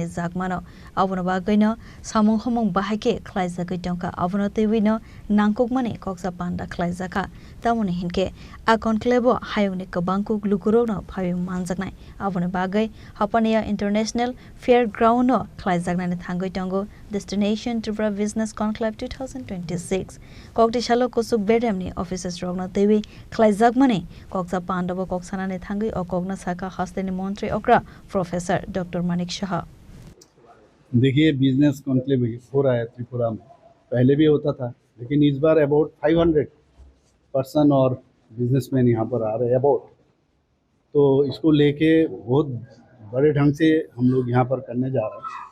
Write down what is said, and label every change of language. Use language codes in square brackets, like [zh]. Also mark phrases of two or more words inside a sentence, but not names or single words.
[trp] Zakmano Avunaba Gaino Samung Homong Bahake Khlaijakha Avuna Tewino Nangkokmani Koksa Panda Khlaijakha Tamuni Hinke A Conclave Hayongni Kabangku Lukurono Phawi Manjaknai Avuna Bagai Hapania International Fairground Khlaijaknani Thangwi Tongo Destination Tripura Business Conclave 2026 Koktisalo Kusuk Bedemni officers Rogna Twiwi Khlaijaknani Kokchap Panda Koksanani Thangwi or Kogna Saka Haste Mantri Okra Professor Dr. Manik Saha. [hi] देखिए [en] business conclave [hi] हो रहा है त्रिपुरा में, पहले भी होता था लेकिन इस बार अबाउट 500 पर्सन और बिजनेसमैन यहाँ पर आ रहे हैं अबाउट, तो इसको लेके बहुत बड़े ढंग से हम लोग यहाँ पर करने जा रहे हैं।